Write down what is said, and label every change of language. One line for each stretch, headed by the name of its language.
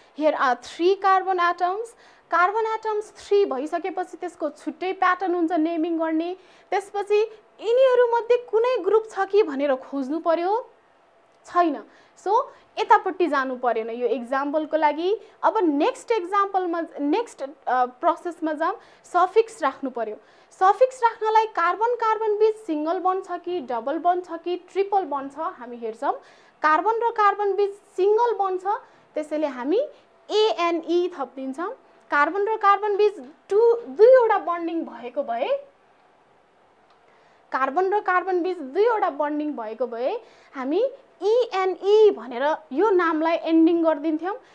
English: Here are 3 carbon atoms.
Nepali: Carbon atoms 3 भइसकेपछि त्यसको छुट्टै प्याटर्न हुन्छ नेमिङ गर्ने। त्यसपछि यिनीहरु मध्ये कुनै ग्रुप छ कि भनेर खोज्नु पर्यो, छैन। सो यतापट्टि जानु परेन यो एक्जाम्पलको लागि। अब नेक्स्ट एक्जाम्पलमा, नेक्स्ट प्रोसेसमा जाम। सफिक्स राख्नु पर्यो। सफिक्स राख्नलाई कार्बन कार्बन बीच सिंगल बन्ड छ कि डबल बन्ड छ कि ट्रिपल बन्ड छ हामी हेर्छौं। कार्बन र कार्बन बीच सिंगल बन्ड छ, त्यसैले हामी ANE थप्दिन्छौं। कार्बन र कार्बन बीच दुईवटा बन्डिङ भएको भए, कार्बन र कार्बन बीच दुईवटा बन्डिङ भएको भए हामी ENE भनेर यो नामलाई एन्डिङ गर्दिन्थ्यौं।